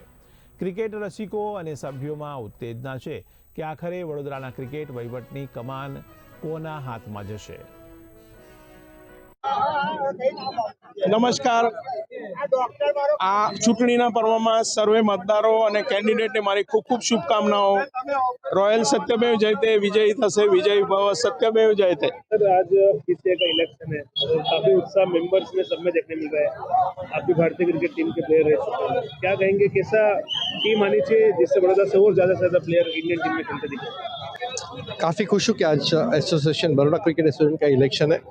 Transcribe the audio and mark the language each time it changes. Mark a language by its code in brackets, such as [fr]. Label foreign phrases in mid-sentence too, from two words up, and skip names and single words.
[gu] ક્રિકેટ રસિકો અને સભ્યોમાં ઉત્તેજના છે કે આખરે વડોદરાના ક્રિકેટ વહીવટની કમાન કોના હાથમાં જશે। નમસ્કાર। આ ચૂંટણીના પર્વમાં સર્વે મતદારો અને કેન્ડિડેટને મારી ખૂબ ખૂબ શુભકામનાઓ। [sa] रॉयल सत्यमेव जयते [gu] વિજયી થશે, [sa] विजयी भव सत्यमेव जयते। [hi] आज बीसीए का इलेक्शन है और काफी उत्साह मेंबर्स में सब में देखने मिल रहा है। आप भी भारतीय क्रिकेट टीम के प्लेयर रह चुके हैं, क्या कहेंगे कैसा टीम आनी चाहिए जिससे बड़ौदा से और ज्यादा से ज्यादा प्लेयर इंडियन टीम में खेलते दिखे? काफ़ी खुश हूँ कि आज एसोसिएशन बड़ौदा क्रिकेट एसोसिएशन का इलेक्शन है।